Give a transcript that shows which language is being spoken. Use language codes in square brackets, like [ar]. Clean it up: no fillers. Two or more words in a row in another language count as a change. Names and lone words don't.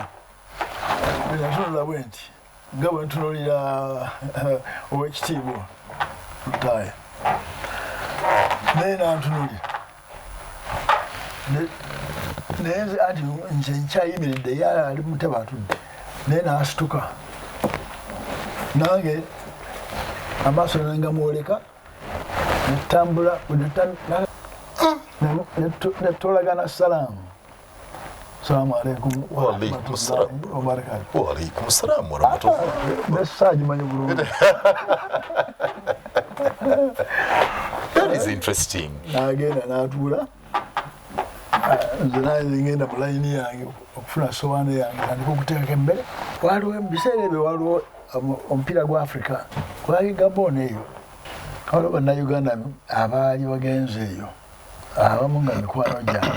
[lg] Natunula bwe nti nga bwe ntunuulira ow'ekitiibwa Lutaaya naye nantunuulira naye nze anti nze nkyayimiridde ye ali mu ntebe atudde naye n'asituka nange amaaso nengamwoleka netambula netolagana salaamu. [ar] السلام عليكم ورحمة الله وبركاته. وعليكم السلام ورحمة الله. [lg] Message manyi bulungi. [en] That is interesting. [lg] Nagenda n'atuula nze naye ngenda mu layini yange okufuna sowaani yange tandika okuteekako emmere. Waliwo ebiseera ebyo waliwo omupiira gwa Africa gwali Gabon eyo. Waliwo bannayuganda abaali bagenze eyo abamu nga mikwano gyange.